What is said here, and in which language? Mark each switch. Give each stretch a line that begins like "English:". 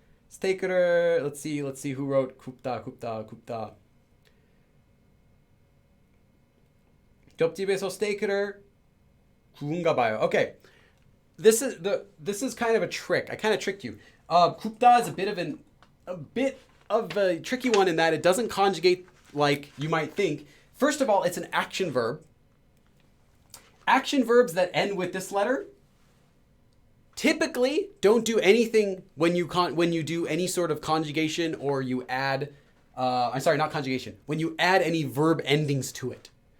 English: 스테이크를, let's see who wrote 굽다.
Korean: 옆집에서 스테이크를 구운가 봐요.
English: Okay. This is kind of a trick. I kind of tricked you. 굽다 is a bit of a tricky one in that it doesn't conjugate like you might think. First of all, it's an action verb. Action verbs that end with this letter typically don't do anything when you do any sort of conjugation or you add, I'm sorry, not conjugation, when you add any verb endings to it.